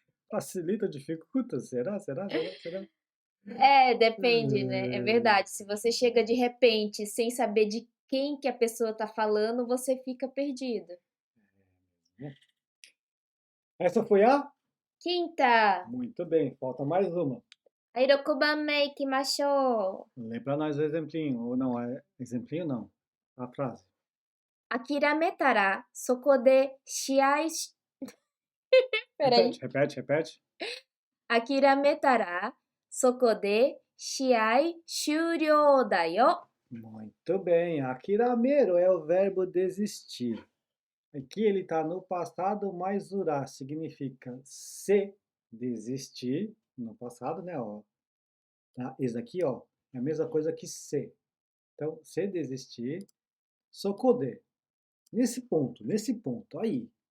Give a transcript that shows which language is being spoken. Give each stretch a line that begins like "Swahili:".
Portuguese: Facilita, dificulta? Será? Será? Será? Será? É, depende, né? É verdade. Se você chega de repente sem saber de quem que a pessoa tá falando, você fica perdido. Essa foi a? Quinta. Muito bem, falta mais uma.
Japanese: はい、6番目行きましょう。
Portuguese: Lê para nós o exemplinho, ou não, exemplinho não, a frase.
Japanese: 諦めたらそこで試合し、
Portuguese: Repete, peraí. repete, repete.
Japanese: 諦めたらそこで試合終了だよ。
Portuguese: Muito bem, akirameiro é o verbo desistir. Aqui ele está no passado, mais urá significa se desistir, no passado, né? Ó, tá? Esse aqui, ó, é a mesma coisa que se. Então, se desistir, sokode. Nesse ponto, aí.